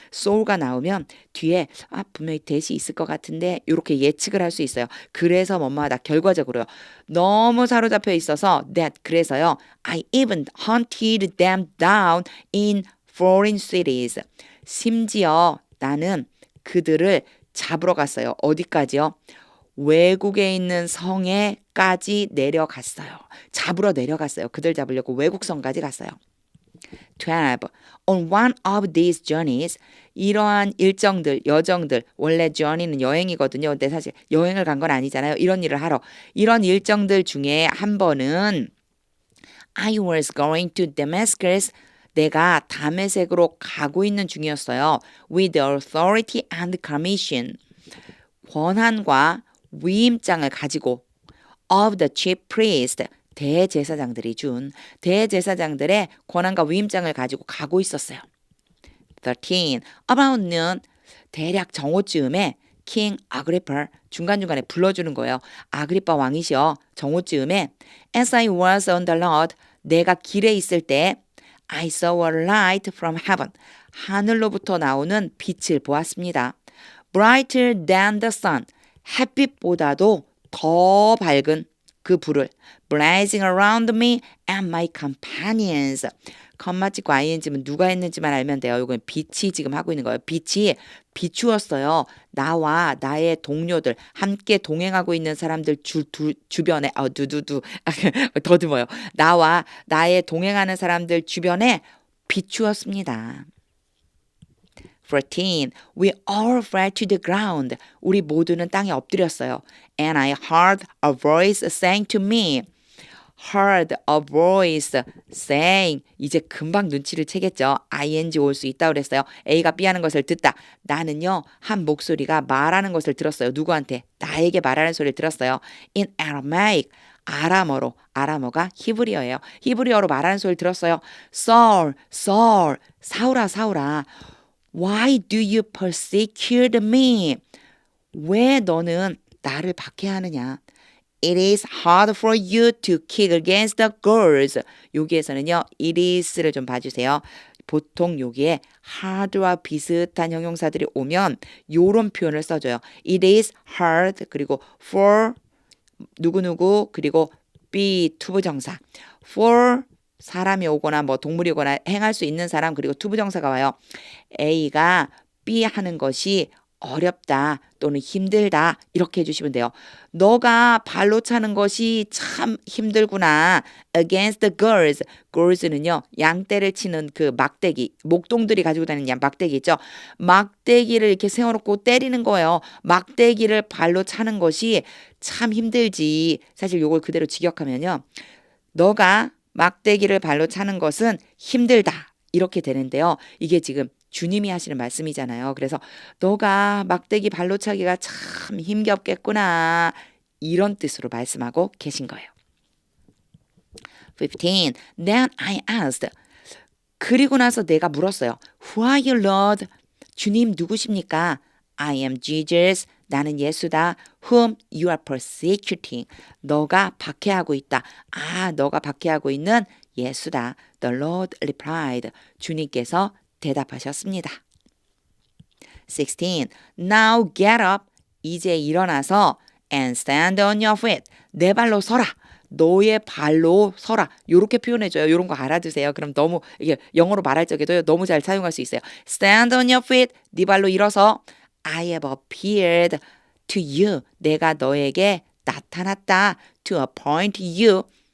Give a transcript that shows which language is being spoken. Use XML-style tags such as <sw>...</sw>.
<ko>so가 나오면 뒤에 분명히 that이 있을 것 같은데 이렇게 예측을 할 수 있어요. 그래서 뭐뭐하다. 결과적으로요. 너무 사로잡혀 있어서 that. 그래서요.</ko> <en>I even hunted them down in foreign cities.</en> <ko>심지어 나는 그들을 잡으러 갔어요. 어디까지요? 외국에 있는 성에까지 내려갔어요. 잡으러 내려갔어요. 그들 잡으려고 외국 성까지 갔어요. 12.</ko> <en>On one of these journeys,</en> <ko>이러한 일정들, 여정들, 원래 journey는 여행이거든요. 근데 사실 여행을 간 건 아니잖아요. 이런 일을 하러. 이런 일정들 중에 한 번은</ko> <en>I was going to Damascus.</en> <ko>내가 다메섹으로 가고 있는 중이었어요.</ko> <en>With the authority and commission.</en> <ko>권한과 위임장을 가지고</ko> <en>of the chief priest.</en> <ko>대제사장들이 준 대제사장들의 권한과 위임장을 가지고 가고 있었어요.</ko> <en>13. About noon.</en> <ko>대략 정오쯤에 king 아그리파 중간중간에 불러주는 거예요. 아그리파 왕이시여 정오쯤에</ko> <en>As I was on the road.</en> <ko>내가 길에 있을 때</ko> <en>I saw a light from heaven.</en> <ko>하늘로부터 나오는 빛을 보았습니다.</ko> <en>Brighter than the sun.</en> <ko>햇빛보다도 더 밝은 그 불을</ko> <en>blazing around me and my companions.</en> <ko>컴마 찍고 ing면 누가 했는지만 알면 돼요. 이건 빛이 지금 하고 있는 거예요. 빛이 비추었어요. 나와 나의 동료들, 함께 동행하고 있는 사람들 주변에 두두두 더듬어요. 나와 나의 동행하는 사람들 주변에 비추었습니다. 14.</ko> <en>We all fell to the ground.</en> <ko>우리 모두는 땅에 엎드렸어요.</ko> <en>And I heard a voice saying to me. Heard a voice saying.</en> <ko>이제 금방 눈치를 채겠죠. ing 올 수 있다고 그랬어요. A가 B 하는 것을 듣다. 나는요. 한 목소리가 말하는 것을 들었어요. 누구한테? 나에게 말하는 소리를 들었어요.</ko> <en>In Aramaic. 아람어로.</en> <ko>아람어가 히브리어예요. 히브리어로 말하는 소리를 들었어요.</ko> <en>Saul, Saul.</en> <ko>사울아, 사울아.</ko> <en>Why do you persecute me?</en> <ko>왜 너는 나를 박해하느냐?</ko> <en>It is hard for you to kick against the girls.</en> <ko>여기에서는요. it is를 좀 봐주세요. 보통 여기에 hard와 비슷한 형용사들이 오면 요런 표현을 써줘요. It is hard 그리고 for 누구누구 그리고 be 투부정사. for 사람이 오거나 뭐 동물이 오거나 행할 수 있는 사람 그리고 투부정사가 와요. A가 B 하는 것이 어렵다 또는 힘들다 이렇게 해주시면 돼요. 너가 발로 차는 것이 참 힘들구나.</ko> <en>Against the girls.</en> <ko>girls는요. 양떼를 치는 그 막대기. 목동들이 가지고 다니는 막대기 있죠. 막대기를 이렇게 세워놓고 때리는 거예요. 막대기를 발로 차는 것이 참 힘들지. 사실 요걸 그대로 직역하면요. 너가 막대기를 발로 차는 것은 힘들다. 이렇게 되는데요. 이게 지금 주님이 하시는 말씀이잖아요. 그래서 너가 막대기 발로 차기가 참 힘겹겠구나. 이런 뜻으로 말씀하고 계신 거예요.</ko> <en>15. Then I asked.</en> <ko>그리고 나서 내가 물었어요.</ko> <en>Who are you, Lord?</en> <ko>주님 누구십니까?</ko> <en>I am Jesus.</en> <ko>나는 예수다.</ko> <en>Whom you are persecuting.</en> <ko>너가 박해하고 있다. 너가 박해하고 있는 예수다.</ko> <en>The Lord replied.</en> <ko>주님께서 대답하셨습니다.</ko> <en>16. Now get up.</en> <ko>이제 일어나서</ko> <en>and stand on your feet.</en> <ko>내 발로 서라. 너의 발로 서라. 이렇게 표현해줘요. 이런 거 알아두세요. 그럼 너무 이게 영어로 말할 적에도 너무 잘 사용할 수 있어요.</ko> <en>Stand on your feet.</en> <ko>네 발로 일어서.</ko> <en>I have appeared to you.</en> <ko>내가 너에게 나타났다.</ko> <en>To appoint you.</en>